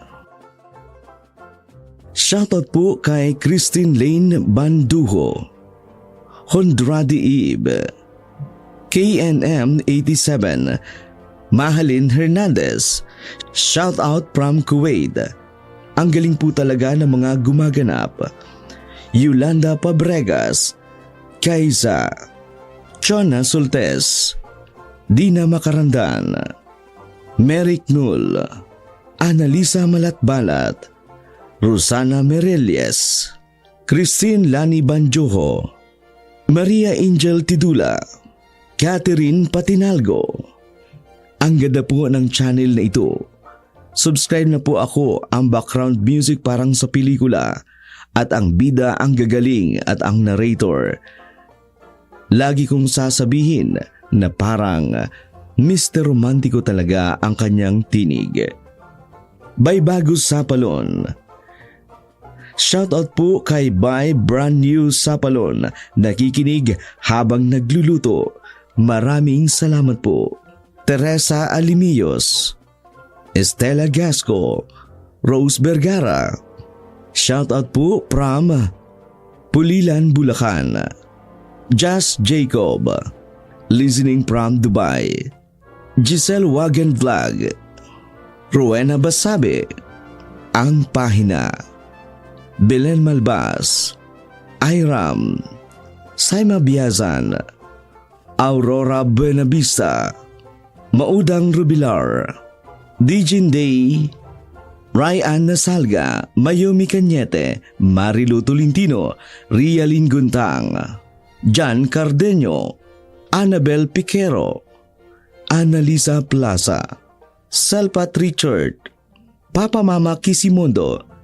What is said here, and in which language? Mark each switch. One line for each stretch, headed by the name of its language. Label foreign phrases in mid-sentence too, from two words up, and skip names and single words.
Filipino: Shoutout po kay Christine Lane Banduho, Hondradi Eve, KNM 87, Mahalin Hernandez.
English: Shoutout from Kuwait.
Filipino: Ang galing po talaga ng mga gumaganap. Yolanda Pabregas, Kaiza, Chona Soltes, Dina Makarandan, Merrick Null, Annalisa Malatbalat, Rosana Merelies, Christine Lani Banjoho, Maria Angel Tidula, Catherine Patinalgo, Ang ganda po ng channel na ito. Subscribe na po ako, ang
English: background music
Filipino: parang sa pelikula at ang bida ang gagaling at ang narrator. Lagi kong sasabihin na parang Mr. Romantiko talaga ang kanyang tinig. By Bagus Sapalon. Shoutout po kay By Brand New Sapalon, nakikinig habang nagluluto. Maraming salamat po. Teresa Alimillos, Estela Gasco, Rose Vergara.
English: Shoutout po from Pulilan, Bulacan. Jazz Jacob, listening from Dubai. Giselle Wagen Vlog.
Filipino: Rowena Basabe, Ang Pahina. Belen Malbas, Iram, Saima Biazan, Aurora Buenavista, Maudang Rubilar, Dijin Day, Ryan Nasalga, Mayumi Cañete, Marilu Tolentino, Rialin Guntang, Jan Cardeño, Annabel Piquero, Annalisa Plaza, Salpat Richard, Papa Mama Kisimondo,